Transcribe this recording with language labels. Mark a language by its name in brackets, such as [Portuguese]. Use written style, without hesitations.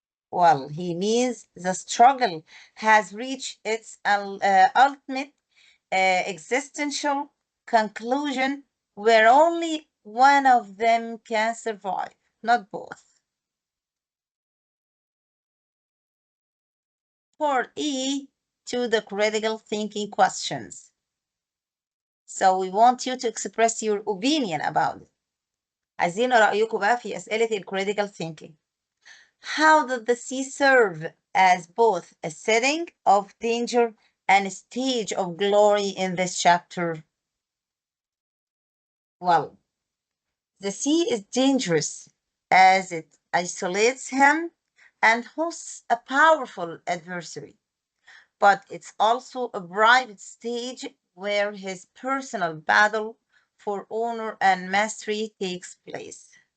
[English] Well, he means the struggle has reached its ultimate existential conclusion where only one of them can survive, not both. For E, to the critical thinking questions. So we want you to express your opinion about it. [Arabic] عايزين رأيكم بقى في أسئلة [English] critical thinking. How does the sea serve as both a setting of danger and a stage of glory in this chapter? Well, the sea is dangerous as it isolates him and hosts a powerful adversary, but it's also a private stage where his personal battle for honor and mastery takes place.